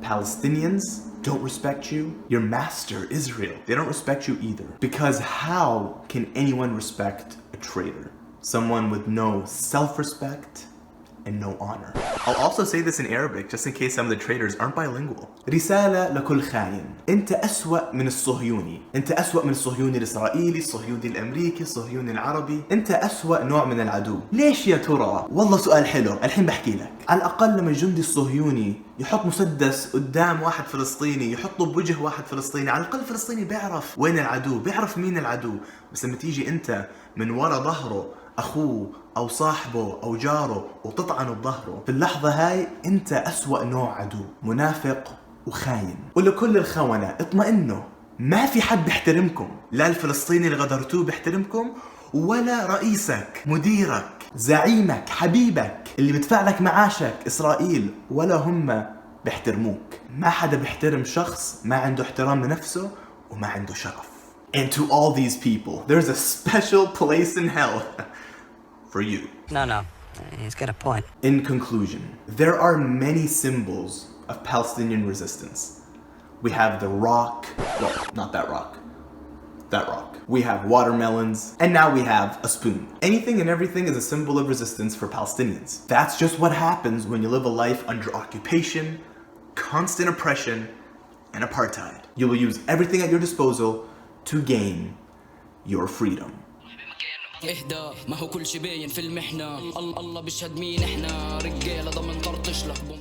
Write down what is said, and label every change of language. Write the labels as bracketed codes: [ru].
[en] Palestinians don't respect you. Your master, Israel, they don't respect you either. Because how can anyone respect a traitor? Someone with no self-respect and no honor. I'll also say this in Arabic just in case some of the traitors aren't bilingual. [ar] رسالة لكل خاين. أنت أسوأ من الصهيوني. أنت أسوأ من الصهيوني الإسرائيلي، الصهيوني الأمريكي، الصهيوني العربي. أنت أسوأ نوع من العدو. ليش يا ترى؟ والله سؤال حلو، الحين بحكي لك. على الأقل لما الجندي الصهيوني يحط مسدس قدام واحد فلسطيني، يحطه بوجه واحد فلسطيني، على الأقل الفلسطيني بيعرف وين العدو، بيعرف مين العدو. بس لما تيجي أنت من ورا ظهره أخوه أو صاحبه أو جاره وتطعنه بظهره، في اللحظة هاي أنت أسوأ نوع عدو، منافق وخاين. ولكل الخونة اطمئنوا، ما في حد بيحترمكم، لا الفلسطيني اللي غدرتوه بيحترمكم ولا رئيسك، مديرك، زعيمك، حبيبك اللي بدفع لك معاشك إسرائيل، ولا هم بيحترموك. ما حدا بيحترم شخص ما عنده احترام لنفسه وما عنده شرف. [en] And to all these people, there's a special place in hell for you. No, he's got a point. In conclusion, there are many symbols of Palestinian resistance. We have the rock, well, not that rock, that rock. We have watermelons, and now we have a spoon. Anything and everything is a symbol of resistance for Palestinians. That's just what happens when you live a life under occupation, constant oppression, and apartheid. You will use everything at your disposal to gain your freedom. [ar] اهدى، ما هو كل شي باين في المحنة. الله بيشهد مين احنا، رجالة ضمن طرطش لك.